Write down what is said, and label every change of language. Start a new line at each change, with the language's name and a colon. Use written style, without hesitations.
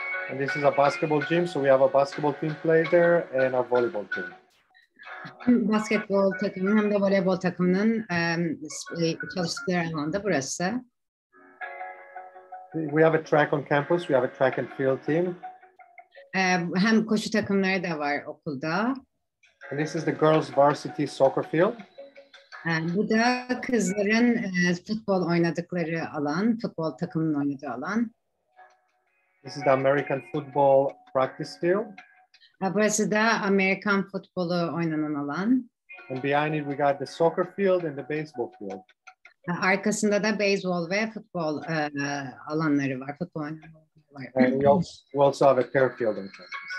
English: And this is a basketball gym, so we have a basketball team plays there and our volleyball team.
Turkish: Hem basketbol takımının hem de voleybol takımının çalıştıkları alanda burası.
English: We have a track on campus, we have a track and field team.
Turkish: Hem koşu takımları da var okulda.
English: And this is the girls varsity soccer field.
Turkish: Bu da kızların futbol oynadıkları alan, futbol takımının oynadığı alan.
English: This is the American football practice field.
Turkish: Burası da Amerikan futbolu oynanan alan.
English: And behind it we got the soccer field and the baseball field.
Turkish: Arkasında da beyzbol ve futbol alanları var. Futbol alanları var.
English: And we also have a turf field on campus.